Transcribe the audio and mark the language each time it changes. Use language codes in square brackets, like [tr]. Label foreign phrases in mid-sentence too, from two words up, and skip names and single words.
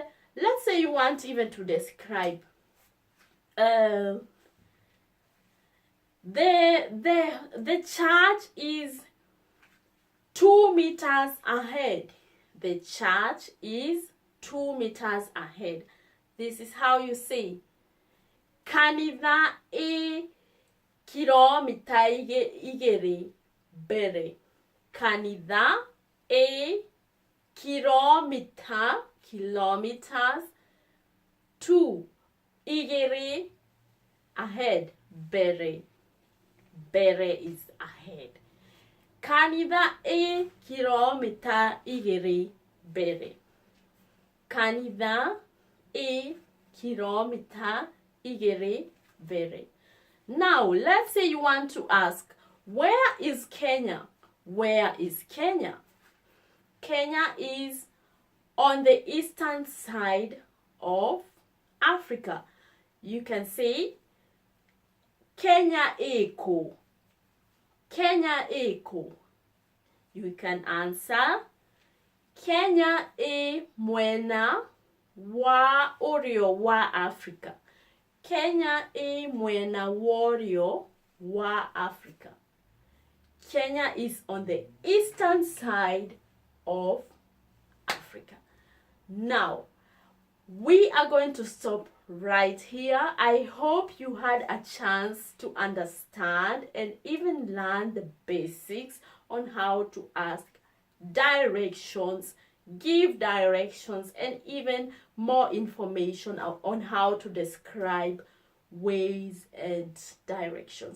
[en] Let's say you want even to describe the church is 2 meters ahead. The church is 2 meters ahead. This is how you say [ki] kanitha kilomita igiri mbere. Kanitha kilometers. [en] 2, ingiri, ahead, mbere. Mbere is ahead. [ki] Kanitha kilomita ingiri mbere. Kanitha kilomita ingiri mbere. [en] Now, let's say you want to ask, where is Kenya? Where is Kenya? Kenya is on the eastern side of Africa. You can say, [ki] Kenya eko. Kenya eko. [en] You can answer, [ki] Kenya mwena wa urio wa Africa. Kenya mwena urio wa Africa. [en] Kenya is on the eastern side of Africa. Now, we are going to stop right here. I hope you had a chance to understand and even learn the basics on how to ask directions, give directions, and even more information on how to describe ways and directions.